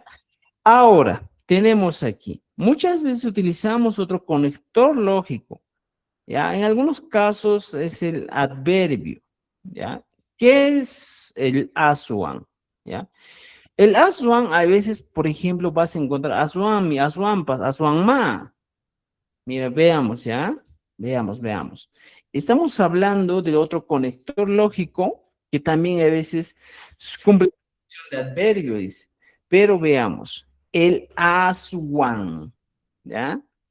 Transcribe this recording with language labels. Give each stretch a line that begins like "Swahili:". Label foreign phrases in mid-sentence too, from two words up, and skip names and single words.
Spanish: Ahora, tenemos aquí, muchas veces utilizamos otro conector lógico, ¿ya? En algunos casos es el adverbio, ¿ya? ¿Qué es el aswan? ¿Ya? El aswan, a veces, por ejemplo, vas a encontrar aswami, aswampas, aswanma. Mira, veamos, ¿ya? Veamos. Estamos hablando de otro conector lógico que también a veces cumple la función de adverbio, dice. Pero veamos, el aswan, ¿ya?